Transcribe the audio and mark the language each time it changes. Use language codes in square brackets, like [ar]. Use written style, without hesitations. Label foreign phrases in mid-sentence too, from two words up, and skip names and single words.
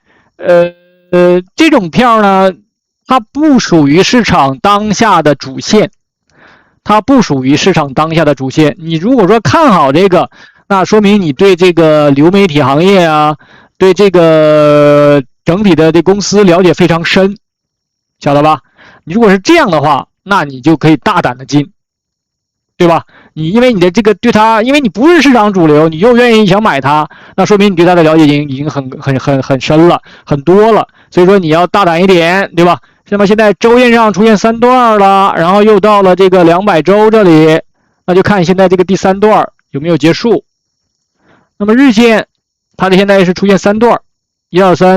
[zh] 這種票呢，它不屬於市場當下的主線，你如果說看好這個，那說明你對這個流媒體行業啊，對這個整體的這公司了解非常深，曉得吧？你如果是這樣的話，那你就可以大膽的進，對吧？因為你的這個對它，因為你不是市場主流，你又願意想買它，那說明你對它的了解已經很深了，很多了。所以說你要大膽一點，對吧？那麼現在周線上出現3段了，然後又到了這個200周這裡，那就看現在這個第3段有沒有結束。那麼日線，它的現在是出現3段，1、2、3。